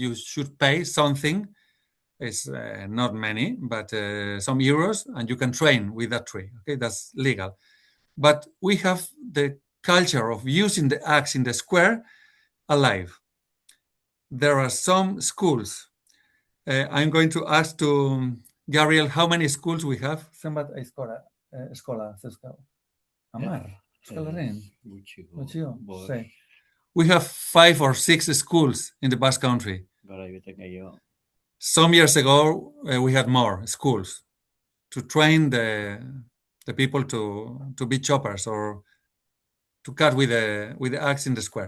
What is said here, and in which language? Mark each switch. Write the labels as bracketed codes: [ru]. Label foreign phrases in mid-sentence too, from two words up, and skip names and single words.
[en] You should pay something. It's not many, but some euros, and you can train with that tree. Okay, that's legal. But we have the culture of using the axe in the square alive. There are some schools I'm going to ask to Gabriel how many schools we have. [eu] Zenbat eskola zeuzkagu? Hamar. Euskal Herrian. Gutxio. Sei. [en] We have 5 or 6 schools in the Basque Country. Some years ago, we had more schools to train the people to be choppers or to cut with the axe in the square.